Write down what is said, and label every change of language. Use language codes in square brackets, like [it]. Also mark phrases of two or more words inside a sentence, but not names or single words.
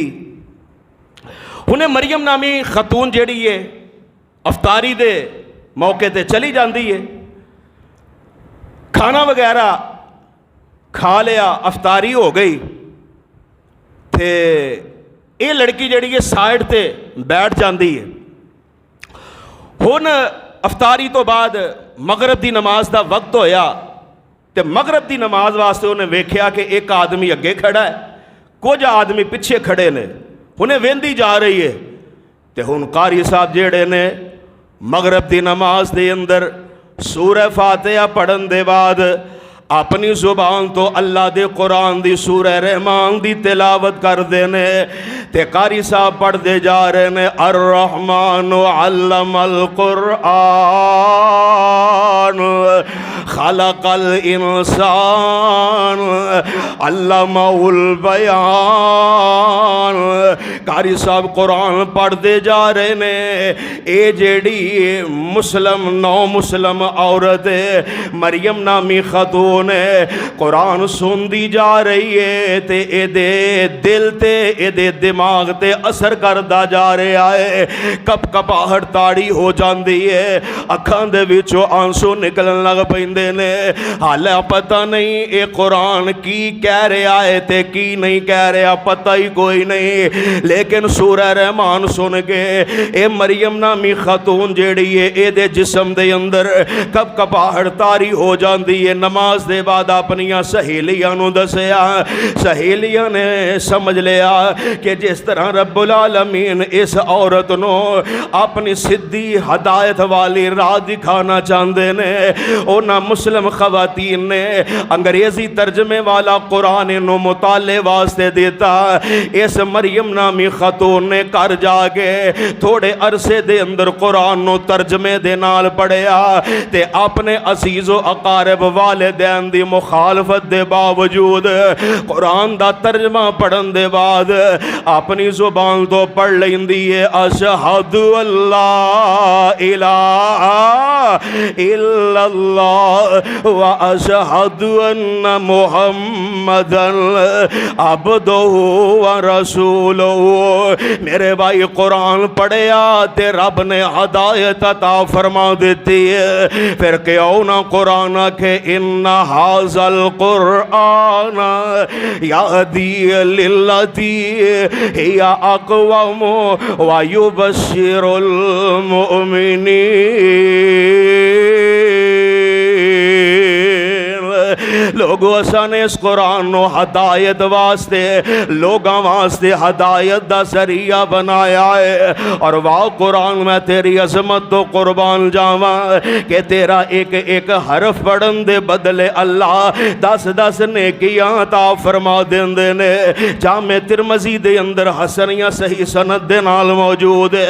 [pa] انہیں مریم نامی خاتون جیڑی ہے افطاری دے موقع تے چلی جاندی ہے، کھانا وغیرہ کھا لیا، افطاری ہو گئی تے یہ لڑکی جڑی ہے سائڈ تے بیٹھ جاندی ہے۔ ہن افطاری تو بعد مغرب دی نماز دا وقت ہویا تے مغرب دی نماز واسطے انہیں ویکھیا کہ ایک آدمی اگے کھڑا ہے، کچھ آدمی پیچھے کھڑے نے، انہیں ویندی جا رہی ہے تے ہن قاری صاحب جیڑے نے مغرب دی نماز دے اندر سورہ فاتحہ پڑھن دے بعد اپنی زبان تو اللہ دے قرآن دی سورہ رحمان دی تلاوت کر دینے تے قاری صاحب پڑھ دے جا رہے نے [ar] الرحمن علم القرآن خلق الانسان علمہ البیان۔ [pa] قاری صاحب قرآن پڑھ دے جا رہے نے، اے جیڑی مسلم نو مسلم عورت مریم نامی خاتون ہے قرآن سن دی جا رہی ہے تے اے دے دل تے اے دے دماغ تے اثر کردہ جا رہا ہے، کپ کپاہٹ تاڑی ہو جاندی ہے، اکھان دے وچوں آنسو نکلن لگ پیندے نے، حالہ پتہ نہیں اے قرآن کی کہہ رہا ہے تے کی نہیں کہہ رہا پتہ ہی کوئی نہیں، لیکن سورہ رحمان سن کے اے مریم نامی خاتون جیڑی ہے اے دے جسم دے اندر کپ کپاہٹ تاری ہو جاندی ہے۔ نماز دے بعد اپنیاں سہیلیاں نو دسیا، سہیلیاں نے سمجھ لیا کہ جس طرح [ar] رب العالمین [pa] اس عورت نو اپنی صدی ہدایت والی راہ دکھانا چاہندے نے، اونا مسلم خواتین نے انگریزی ترجمے والا قرآن نو مطالعے واسطے دیتا۔ اس مریم نامی خاتون نے کر جا کے تھوڑے عرصے دے اندر قرآن نو ترجمے دے نال پڑھیا تے اپنے عزیز و اقارب والدین دی مخالفت دے باوجود قرآن دا ترجمہ پڑھن دے بعد اپنی زبان تو پڑھ لیندی ہے [ar] اشہدو اللہ الہ الا اللہ واشہد ان محمدا عبدہ ورسولہ۔ [pa] میرے بھائی قرآن پڑھیا تے رب نے ہدایت عطا فرما دیتی ہے، پھر کیوں نہ قرآن کہ [ar] ان ھذا القرآن یہدی للتی ہی اقوم ویبشر المؤمنین۔ [pa] لوگو اساں نے اس قرآن نو ہدایت واسطے، لوگاں واسطے ہدایت دا ذریعہ بنایا ہے۔ اور واہ قرآن میں تیری عظمت تو قربان جاواں کہ تیرا ایک ایک حرف پڑھن دے بدلے اللہ 10 نیکیاں عطا فرما دیندے نے۔ جامع ترمذی دے اندر حسن یا صحیح سند دے نال موجود ہے۔